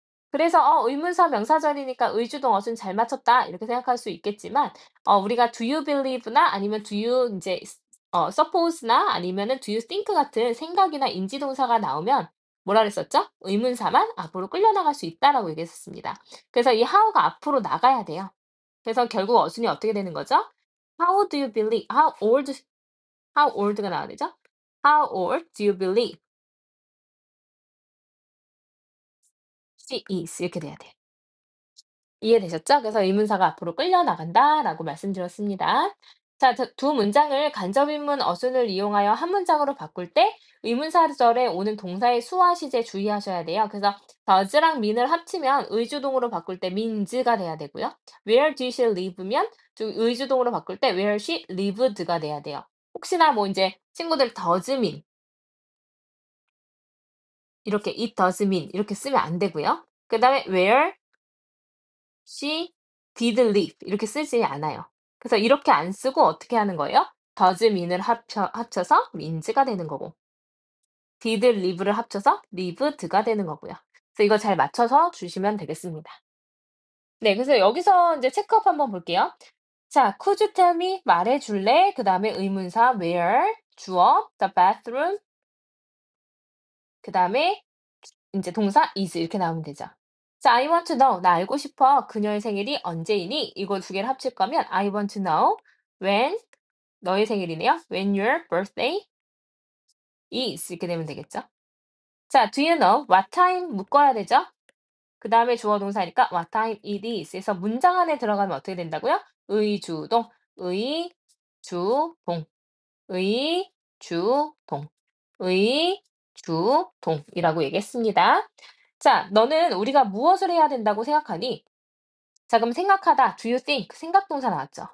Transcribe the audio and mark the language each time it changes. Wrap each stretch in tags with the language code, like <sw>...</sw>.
<ko>그래서 의문사 명사절이니까 의주동 어순 잘 맞췄다 이렇게 생각할 수 있겠지만 우리가 do you believe나 아니면 do you 인제 suppose나 아니면은 do you think 같은 생각이나 인지동사가 나오면 뭐라 그랬었죠? 의문사만 앞으로 끌려 나갈 수 있다라고 얘기했었습니다. 그래서 이 how가 앞으로 나가야 돼요. 그래서 결국 어순이 어떻게 되는 거죠?</ko> <en>How do you believe how old가 나와야 되죠? How old do you believe she is</en> <ko>이렇게 돼야 돼요. 이해되셨죠? 그래서 의문사가 앞으로 끌려나간다라고 말씀드렸습니다. 자, 두 문장을 간접인문 어순을 이용하여 한 문장으로 바꿀 때 의문사절에 오는 동사의 수와 시제 주의하셔야 돼요. 그래서 does랑 mean을 합치면 의주동으로 바꿀 때 means가 돼야 되고요.</ko> <en>where did she live</en> <ko>면 의주동으로 바꿀 때 where she lived가 돼야 돼요. 혹시나 뭐 이제 친구들 does mean 이렇게 it does mean 이렇게 쓰면 안 되고요. 그다음에 where she did live 이렇게 쓰지 않아요. 그래서 이렇게 안 쓰고 어떻게 하는 거예요? does mean을 합쳐서 means가 되는 거고 did live를 합쳐서 lived가 되는 거고요. 그래서 이거 잘 맞춰서 주시면 되겠습니다. 네, 그래서 여기서 이제 체크업 한번 볼게요.</ko> <en>자, could you tell me</en> <ko>말해 줄래? 그다음에 의문사 where 주어 the bathroom 그다음에 인제 동사 is 이렇게 나오면 되죠. 자,</ko> <en>I want to know</en> <ko>나 알고 싶어. 그녀의 생일이 언제이니? 이거 두 개를 합칠 거면</ko> <en>I want to know when</en> <ko>너의 생일이네요.</ko> <en>When your birthday is</en> <ko>이렇게 되면 되겠죠.</ko> <en>자, do you know what time</en> <ko>묶어야 되죠. 그다음에 주어 동사니까 what time it is 해서 문장 안에 들어가면 어떻게 된다고요? 의주동, 의주동, 의주동, 의주동이라고 얘기했습니다. 자, 너는 우리가 무엇을 해야 된다고 생각하니? 자, 그럼 생각하다, do you think? 생각 동사 나왔죠.</ko>